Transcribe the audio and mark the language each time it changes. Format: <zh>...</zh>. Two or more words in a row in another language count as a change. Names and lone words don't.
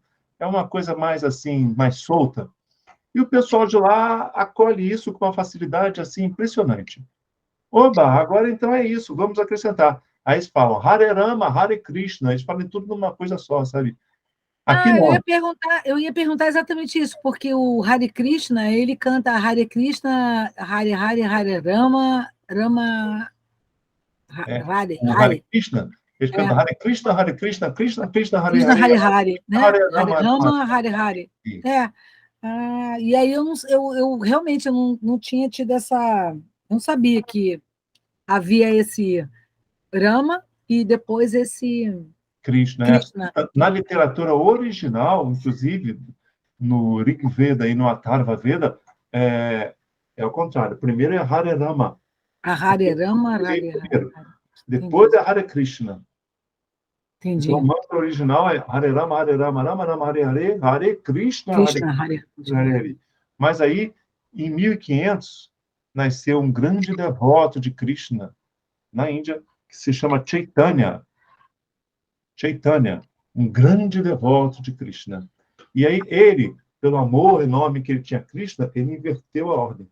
<pt>É uma coisa mais, assim, mais solta. E o pessoal de lá acolhe isso com uma facilidade, assim, impressionante. Oba, agora então é isso, vamos acrescentar. Aí eles falam</pt> <sa>Hare Rama, Hare Krishna,</sa> <pt>eles falam tudo numa coisa só, sabe? Aqui não. Eu ia perguntar exatamente isso, porque o</pt> <sa>Hare Krishna,</sa> <pt>ele canta</pt> <sa>Hare Krishna, Hare Hare, Hare Rama, Rama, Hare Krishna,</sa> <pt>eles cantam</pt> <sa>Hare Krishna, Hare Krishna, Krishna, Krishna, Hare Krishna, Hare, Hare Hare, né? Hare Hare Rama, Rama, Hare Hare.</sa> <pt>E aí eu realmente não tinha tido essa... Não sabia que havia esse Rama e depois esse Krishna. Na literatura original, inclusive, no Rig Veda e no Atharva Veda, é o contrário. Primeiro é</pt> <sa>Hare Rama. A Hare Rama, Hare Hare.</sa> <pt>Depois é</pt> <sa>Hare Krishna.</sa> <pt>Entendi. Então, o mantra original é</pt> <sa>Hare Rama, Rama Rama, Hare Hare, Hare Krishna, Hare Hare.</sa> <pt>Mas aí, em 1500, nasceu um grande devoto de Krishna na Índia, que se chama Chaitanya. Chaitanya, um grande devoto de Krishna. E aí ele, pelo amor enorme que ele tinha a Krishna, ele inverteu a ordem.</pt>